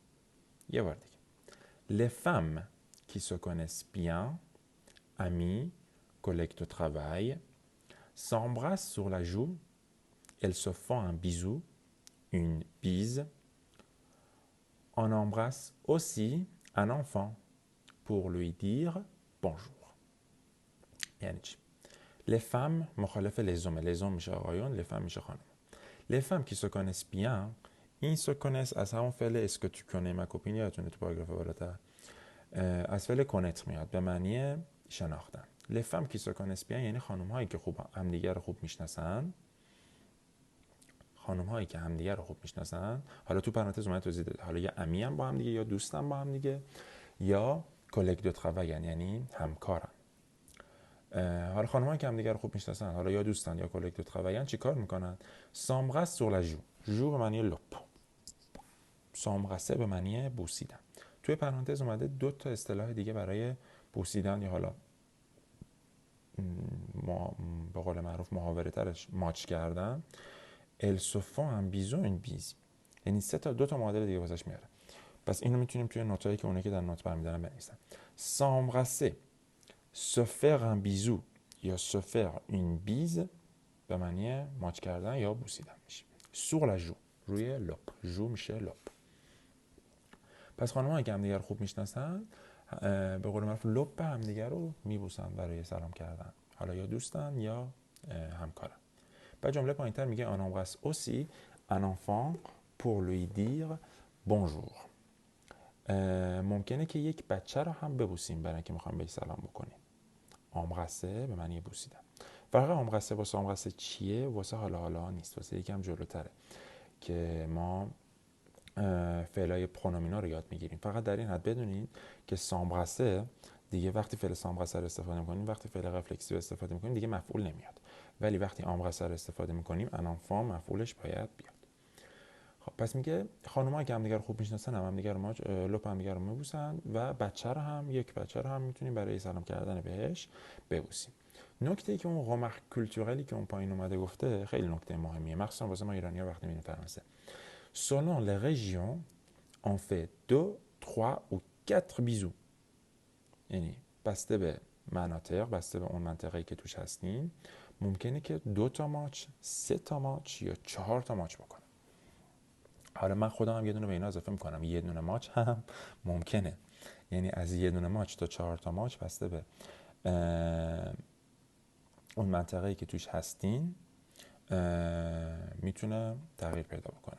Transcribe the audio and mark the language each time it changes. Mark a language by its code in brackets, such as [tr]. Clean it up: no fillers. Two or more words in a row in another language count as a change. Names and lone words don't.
[fr] Les femmes qui se connaissent bien, amis, collègues de travail, s'embrassent sur la joue. Elles se font un bisou, une bise. On embrasse aussi un enfant pour lui dire bonjour. [fa] یعنی چی؟ [fr] les femmes مخالف les hommes. [fa] les hommes میشه آقایون، les femmes میشه خانم. [fr] les femmes qui se connaissent bien، این se connaissent [fa] از همون فعل [fr] est-ce que tu connais ma copine، [fa] یادتونه تو پاراگراف بالاتر از فعل connaître میاد به معنی شناختن. [fr] les femmes qui se connaissent bien [fa] یعنی خانم هایی که خوب همدیگر رو خوب میشناسن. خانم هایی که همدیگر رو خوب میشناسن. حالا تو پرانتز اومد توضیح داده حالا یا امی هم با هم دیگه یا دوستم با هم دیگه یا [fr] collègues de travail [fa] یعنی همکارن. حالا خانم‌ها که همدیگر رو خوب میشناسن حالا یا دوستن یا [fr] collègues de travail [fa] چی کار میکنن؟ [fr] s'embrassent sur la joue. [fa] جو به معنی لپ. s'embrasser به معنی بوسیدن. توی پرانتز اومده دو تا اصطلاح دیگه برای بوسیدن یا حالا به قول معروف محاوره ترش ماچ کردن. [fr] elles se font un bisou une bise. [fa] یعنی دو تا معادل دیگه واسش میاره. پس اینو میتونیم توی نوتایی که اونایی که در نوت برمی‌دارن بنویسن. [fr] s'embrasser se faire un bisou یا se faire une bise [fa] به معنی ماچ کردن یا بوسیدن میشه. [fr] sur la joue [fa] روی لب. جو میشه لب. پس خانم‌ها که همدیگر خوب میشناسن به قول معروف لب همدیگر رو میبوسن برای سلام کردن. حالا یا دوستن یا همکارن. بعد جمله پایین‌تر میگه [fr] on embrasse aussi un enfant pour lui dire bonjour. [fa] ممکنه که یک بچه رو هم ببوسیم برای اینکه میخوایم بهش سلام بکنیم. embrasser به معنی بوسیدن. فرق embrasser با embrasser چیه؟ واسه حالا نیست. واسه یکم جلوتره که ما فعلای پرونومینا رو یاد میگیریم. فقط در این حد بدونید که s'embrasser دیگه وقتی فعل s'embrasser رو استفاده میکنیم وقتی فعل رفلکسیو استفاده میکنیم دیگه مفعول نمیاد. ولی وقتی embrasser رو استفاده میکنیم [fr] un enfant [fa] مفعولش باید بیاد. خب پس میگه خانم‌ها که همدیگه رو خوب میشناسن همدیگه رو لپ همدیگه رو میبوسن و یک بچه رو هم میتونیم برای سلام کردن بهش ببوسیم. نکته ای که اون قمر کلتورلی که اون پایین اومده گفته خیلی نکته مهمیه مخصوصا واسه ما ایرانی‌ها وقتی میریم فرانسه. [fr] Selon les régions, on fait 2, 3 ou 4 bisous. [fa] یعنی بسته به مناطق، بسته به اون منطقه‌ای که توش هستیم، ممکنه که 2 تا ماچ، 3 تا ماچ یا 4 تا ماچ بکنم. حالا من خودم هم یه دونه به اینا اضافه میکنم. یه دونه ماچ هم ممکنه. یعنی از یه دونه ماچ تا 4 تا ماچ بسته به اون منطقه‌ای که توش هستین میتونه تغییر پیدا بکنه.